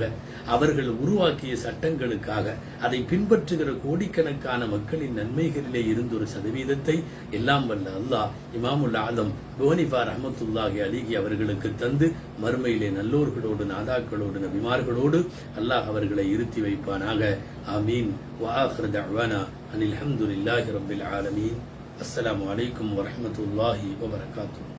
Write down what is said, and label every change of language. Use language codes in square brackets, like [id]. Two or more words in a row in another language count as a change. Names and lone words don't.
[ta] அவர்கள் உருவாக்கிய சட்டங்களுக்காக அதை பின்பற்றுகிற கோடிக்கணக்கான மக்களின் நன்மைகளிலே இருந்து ஒரு சதவீதத்தை எல்லாம் வல்ல அல்லாஹ் இமாமுல் ஆதம் அபூ ஹனீஃபா [ar] رحمة الله عليه [ta] அவர்களுக்கு தந்து மறுமையிலே நல்லோர்களோடு, நாதாக்களோடு, நபிமார்களோடு அல்லாஹ் அவர்களை இருத்தி வைப்பானாக. ஆமீன். [ar] وآخر دعوانا أن الحمد لله رب العالمين. السلام عليكم ورحمة الله وبركاته.